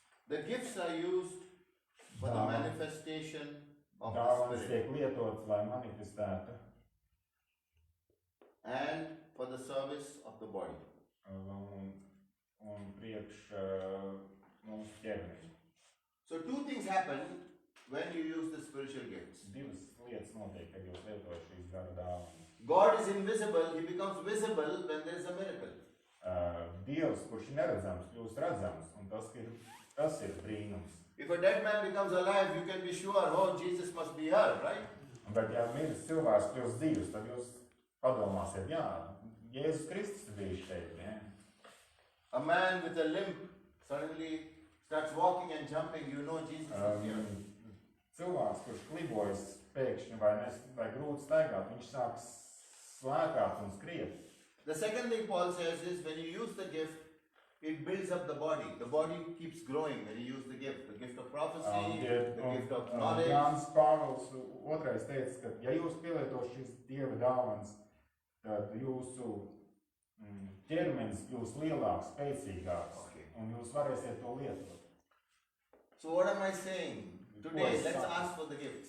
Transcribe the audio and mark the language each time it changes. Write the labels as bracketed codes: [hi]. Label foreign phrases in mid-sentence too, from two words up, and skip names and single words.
[en] The gifts are used for the [lv] Dāvanas. [en] manifestation of the [lv] Dāvanas [en] Spirit [lv] tiek lietotas, lai manifestētu [en] and for the service of the body. [lv] un priekš mūsu ķermeņa. [en] So two things happen when you use the spiritual gifts. [lv] Divas lietas notiek, kad jūs lietojat šīs gara dāvanas. [en] God is invisible, he becomes visible when there is a miracle. [lv] Dievs, kurš ir neredzams, kļūst redzams, un tas ir brīnums. [en] If a dead man becomes alive, you can be sure, oh, Jesus must be here, right? [lv] Bet ja miris cilvēks kļūst dzīvs, tad jūs padomāsiet, jā, Jēzus Kristus bija šeit, ja? [en] A man with a limp suddenly starts walking and jumping, you know Jesus is here. [lv] Cilvēks, kurš klibojas pēkšņi vai grūti staigāt, viņš sāk slēkāt un skriet. [en] The second thing Paul says is when you use the gift, it builds up the body. The body keeps growing when you use the gift of prophecy, the gift of knowledge. [lv] Jānis Pāvils otrais teica, ka ja jūs pielietot šīs Dieva dāvanas, tad jūsu ķermenis kļūs lielāks, spēcīgāks, un jūs varēsiet to lietot. [en] So what am I saying? Today, let's ask for the gifts.